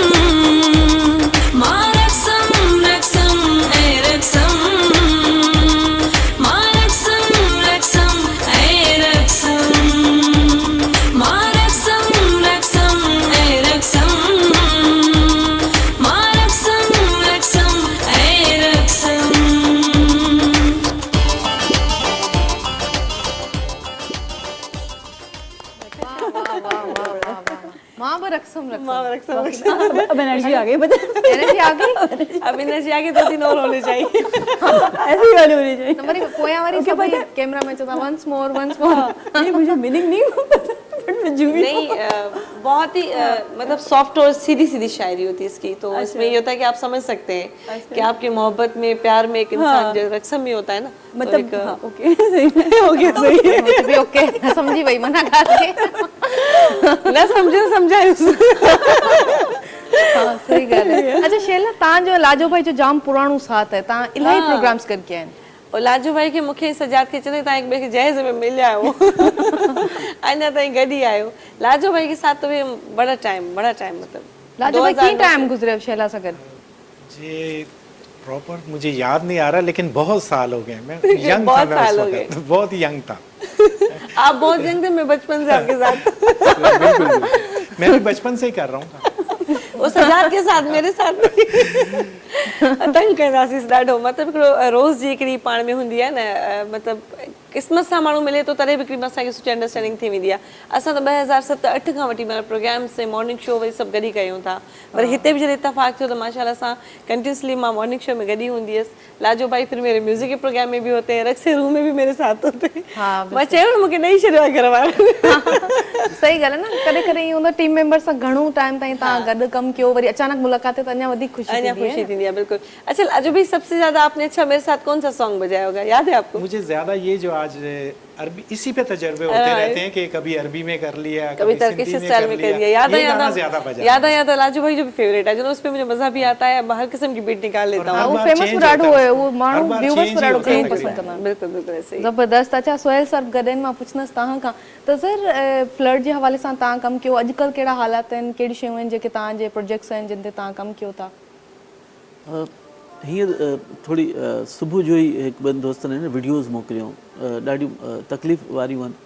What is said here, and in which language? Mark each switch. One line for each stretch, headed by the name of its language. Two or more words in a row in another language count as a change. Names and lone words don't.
Sindhi: मां रक़सम रक़सम ऐं रक़सम, मां रक़सम रक़सम ऐं रक़सम, मां रक़सम रक़सम ऐं रक़सम, मां रक़सम रक़सम ऐं रक़सम। मां बि रक़सम
Urdu: اب انرجی آ گئی، بتا انرجی آ گئی. اب انرجی آگے 2-3 اور ہونے چاہیے. ایسی والی ہونی چاہیے.
Sindhi: नंबर पोयां वारी सभई कैमरा में चवंदा
English: once more once more.
Urdu: نہیں مجھے مینِنگ نہیں پتا، بٹ میں جھومی نہیں بہت ہی مطلب سافٹ اور سیدھی سیدھی شاعری ہوتی ہے اس کی، تو اس میں یہ ہوتا ہے کہ آپ سمجھ سکتے ہیں کہ آپ کی محبت میں، پیار میں ایک انسان جو رقصم میں ہوتا ہے نا, مطلب ہاں، اوکے صحیح ہے، اوکے صحیح ہے. مجھے بھی اوکے سمجھی وئی منع کر کے. نہ سمجھے تو سمجھائے
Sindhi: हाँ सही ॻाल्हि आहे। अच्छा शैला, तव्हांजो लाजो भाई जो जाम पुराणो साथ है, तव्हां इलाही प्रोग्राम्स करके आहिनि। और लाजू भाई के मूंखे सजाद खे चवंदे तव्हां हिक ॿिए खे जहेज़ में मिलिया आहियो, अञा ताईं गॾु ई आहियो।
Urdu: لاجو بھائی کے ساتھ تو بھی بڑا ٹائم مطلب
Sindhi: लाजो भाई कीअं टाइम गुज़रियो शैला सां गॾु?
Urdu: جی پراپر مجھے یاد نہیں آ رہا، لیکن بہت سال ہو گئے. میں ینگ تھا, बहुत मैं साल उस हो وقت بہت ینگ تھا. آپ بہت ینگ تھے، میں بچپن سے آپ کے ساتھ. بالکل میں بھی بچپن سے ہی کر رہا ہوں. وہ سجاد کے ساتھ، میرے ساتھ نہیں.
Sindhi: तंग कंदासीं ॾाढो, मतिलबु हिकिड़ो रोज़ जी हिकिड़ी पाण में हूंदी आहे न, मतिलबु क़िस्मत सां माण्हू मिले थो तॾहिं बि हिकिड़ी असांखे सुठी अंडरस्टैंडिंग थी वेंदी आहे। असां त 2007-8 खां वठी मतिलबु प्रोग्राम्स ऐं
English: morning show
Sindhi: वरी सभु गॾु ई कयूं था, पर हिते बि जॾहिं इतफ़ाक़ थियो त माशाल्लाह सां कंटिन्यूसली मां
English: morning show
Sindhi: में गॾु ई हूंदी हुयसि।
Urdu: لاجو بھائی پھر میرے میوزک کے پروگرام میں بھی ہوتے ہیں، رقصِ روم میں بھی میرے ساتھ ہوتے ہیں.
Sindhi: मां चयो मूंखे ॾेई छॾियो आहे घर वारनि। सही ॻाल्हि आहे न, कॾहिं कॾहिं ईअं हूंदो
English: team member
Sindhi: सां घणो टाइम ताईं तव्हां गॾु कमु कयो, वरी अचानक मुलाक़ात थिए त अञा वधीक खुशी थींदी है। बिल्कुल।
Urdu: اچھا لاجو بھائی، سب سے زیادہ آپ نے اچھا میرے ساتھ کون سا سانگ بجایا ہوگا، یاد ہے آپ کو? مجھے زیادہ یہ جو آج عربی اسی پہ تجربے ہوتے رہتے ہیں کہ کبھی عربی میں کر لیا, कभी
English: Turkish style
Urdu: میں کر لیا۔ یاد ہے لاجو بھائی جو بھی فیورٹ ہے، جو اس پہ مجھے مزا بھی آتا ہے، ہر قسم کی بیٹ نکال لیتا ہوں.
Sindhi: वो फेमस ॾाढो है, वो माण्हू व्यूअर्स पर ॾाढो प्रेम पसंद कंदा आहिनि।
Urdu: بالکل بالکل ایسے ہی. ज़बरदस्त।
Sindhi: अच्छा सोहेल सर गॾनि मां पुछनसि तव्हां खां त सर फ्लड जे हवाले सां तव्हां कमु कयो, अॼुकल्ह कहिड़ा हालात आहिनि, कहिड़ी शयूं आहिनि जेके तव्हांजे प्रोजेक्ट्स आहिनि जिन ते तव्हां कमु कयो था? हींअर थोड़ी सुबुह जो ई हिकु ॿिनि दोस्तनि ने वीडियोज़ मोकिलियूं, ॾाढियूं तकलीफ़ वारियूं आहिनि।